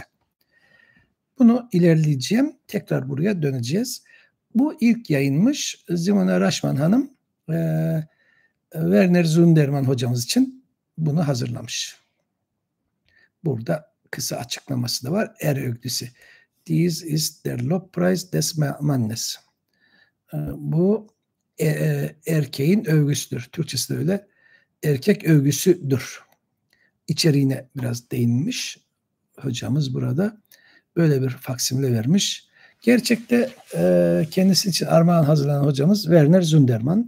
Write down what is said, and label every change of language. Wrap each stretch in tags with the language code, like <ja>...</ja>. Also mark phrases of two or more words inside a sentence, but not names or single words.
<tr>Bunu ilerleyeceğim. Tekrar buraya döneceğiz. Bu ilk yayınmış. Simone Raşman Hanım Werner Zundermann hocamız için bunu hazırlamış. Burada kısa açıklaması da var. Er ögdüsü.</tr> <de>Dies ist der Lobpreis des Mannes.</de> <tr>Bu erkeğin övgüsüdür. Türkçesi de öyle. Erkek övgüsüdür. İçeriğine biraz değinmiş hocamız burada. Böyle bir faksimile vermiş. Gerçekte kendisi için armağan hazırlanan hocamız Werner Zundermann.</tr>